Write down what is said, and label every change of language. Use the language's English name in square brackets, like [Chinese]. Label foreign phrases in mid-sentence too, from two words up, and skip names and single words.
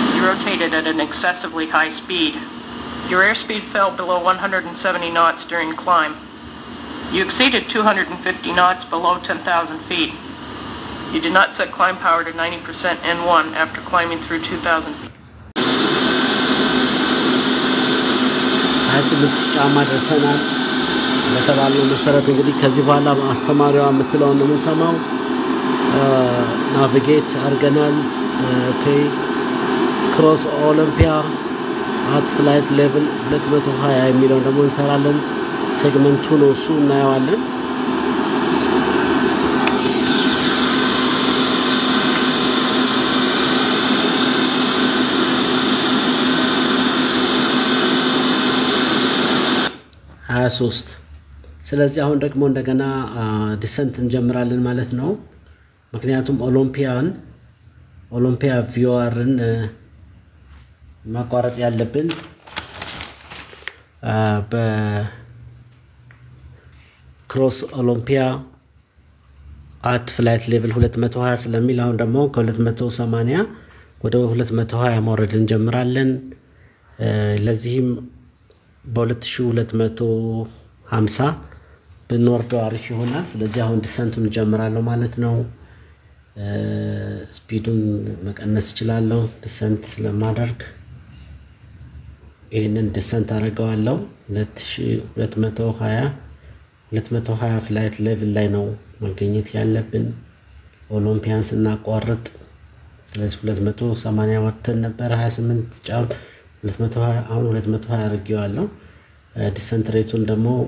[English] rotated at an excessively high speed. Your airspeed fell below 170 knots during climb. You exceeded 250 knots below 10,000 feet. You did not set climb power to 90% N1 after climbing through 2,000 feet. [Amharic] ጫማ ደርሰናል ለተባለው መሰረት እንግዲህ ከዚህ በኋላ አስተማሪዋ የምትለው ነው የምንሰማው ናቪጌት አርገናል [English] okay cross Olympia at flight level 220 [Amharic] የሚለው ደግሞ እንሰራለን ሴግመንቱ ነው እሱ እናየዋለን ስለዚህ አሁን ደግሞ እንደገና ዲሰንት እንጀምራለን ማለት ነው ምክንያቱም ኦሎምፒያ ቪኦአርን ማቋረጥ ያለብን በክሮስ ኦሎምፒያ [English] at flight level 220 [Amharic] ስለሚል አሁን ደግሞ ከ280 ወደ 220 መውረድ እንጀምራለን ለዚህም በ2250 ብንወርደው አሪፍ ይሆናል ስለዚህ አሁን ዲሰንቱን እንጀምራለን ማለት ነው ስፒዱን መቀነስ ይችላልው ዲሰንት ስለማደርግ ይሄንን ዲሰንት አደርጋለሁ 220 [English] flight level [Amharic] ላይ ነው መገኘት ያለብን ኦሎምፒያንስ እናቋርጥ ስለዚህ 280 ወጥተን ነበር 28 ጫም 220 አሁን 220 አድርጌዋለሁ [English] descent rate [Amharic] ደግሞ